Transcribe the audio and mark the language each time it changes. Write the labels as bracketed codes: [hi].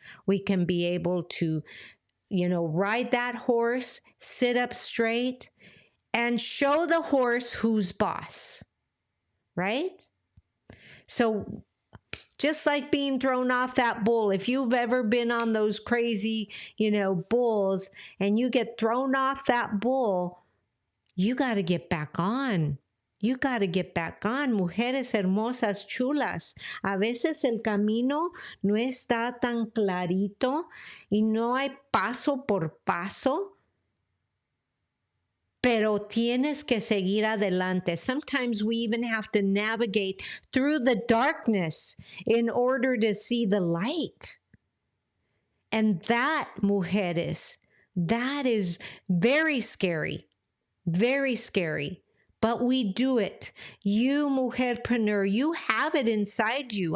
[en] We can be able to, ride that horse, sit up straight, and show the horse who's boss, right? So just like being thrown off that bull, if you've ever been on those crazy, bulls, and you get thrown off that bull, you got to get back on. You got to get back on, [es] mujeres hermosas, chulas. A veces el camino no está tan clarito y no hay paso por paso, pero tienes que seguir adelante. [en] Sometimes we even have to navigate through the darkness in order to see the light. And that, mujeres, that is very scary, very scary. But we do it. You, mujerpreneur, you have it inside you.